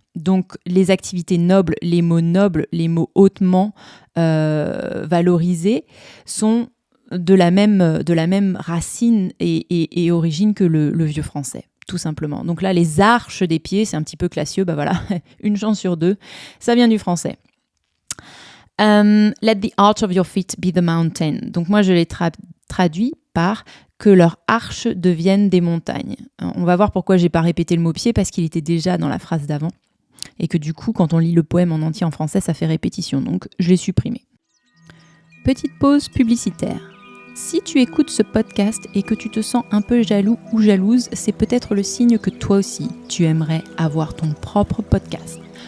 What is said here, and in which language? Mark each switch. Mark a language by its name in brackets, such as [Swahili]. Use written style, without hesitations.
[French] Donc, les activités nobles, les mots hautement valorisés sont de la même racine et origine que le vieux français, tout simplement. Donc là, les arches des pieds, c'est un petit peu classieux, voilà, une chance sur deux, ça vient du français. [English] Let the arch of your feet be the mountain. [French] Donc moi, je l'ai traduit par que leurs arches deviennent des montagnes. On va voir pourquoi j'ai pas répété le mot pied, parce qu'il était déjà dans la phrase d'avant. Et que du coup, quand on lit le poème en entier en français, ça fait répétition. Donc, je l'ai supprimé. Petite pause publicitaire. Si tu écoutes ce podcast et que tu te sens un peu jaloux ou jalouse, c'est peut-être le signe que toi aussi, tu aimerais avoir ton propre podcast.